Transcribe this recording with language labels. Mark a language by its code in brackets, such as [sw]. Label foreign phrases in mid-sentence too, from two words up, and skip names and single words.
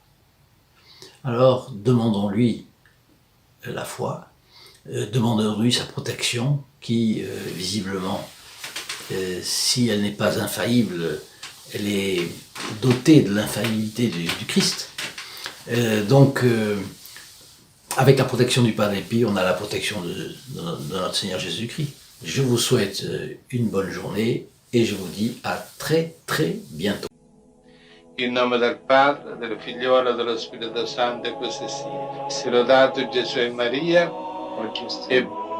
[fr] Alors, demandons-lui la foi, demandons-lui sa protection, qui, visiblement, si elle n'est pas infaillible, elle est dotée de l'infaillibilité du Christ. Donc, avec la protection du Padre Pio, on a la protection de notre Seigneur Jésus-Christ. Je vous souhaite une bonne journée et je vous dis à très très bientôt. [it] In nome del Padre, del Figliolo e dello Spirito Santo, e così sia. Sia lodato Gesù e Maria, e